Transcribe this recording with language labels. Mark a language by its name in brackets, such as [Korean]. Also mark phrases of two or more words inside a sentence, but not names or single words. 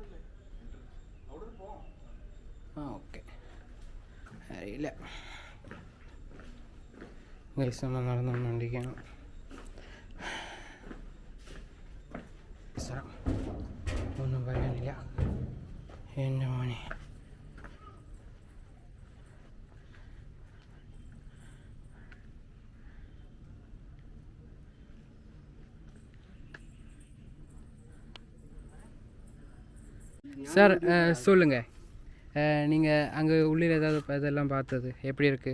[Malayalam] ആ ഓക്കെ, അറിയില്ല. ഗൈസ് നമ്മൾ നടന്നുകൊണ്ടിരിക്കുകയാണ്. ഒന്നും പറയാനില്ല എൻ്റെ മോനെ. [Tamil] சார் சொல்லுங்க, நீங்கள் அங்கே உள்ளில் ஏதாவது இதெல்லாம் பார்த்தது எப்படி இருக்குது?